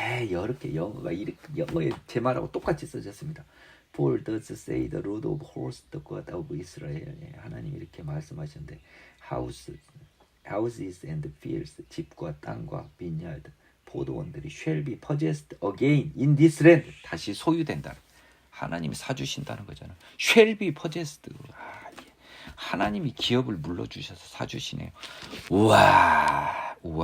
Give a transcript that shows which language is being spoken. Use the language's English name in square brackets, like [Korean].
[Korean] 이렇게 영어에 제 말하고 똑같이 써졌습니다. [English] For thus say the Lord of hosts, the God of Israel. [Korean] 하나님이 이렇게 말씀하셨는데 [English] houses and fields, [Korean] 집과 땅과 [English] vineyard, [Korean] 포도원들이 [English] shall be purchased again in this land. [Korean] 다시 소유된다. 하나님이 사주신다는 거잖아요. [English] shall be purchased. [Korean] 하나님이 기업을 물러주셔서 사주시네요. 우와.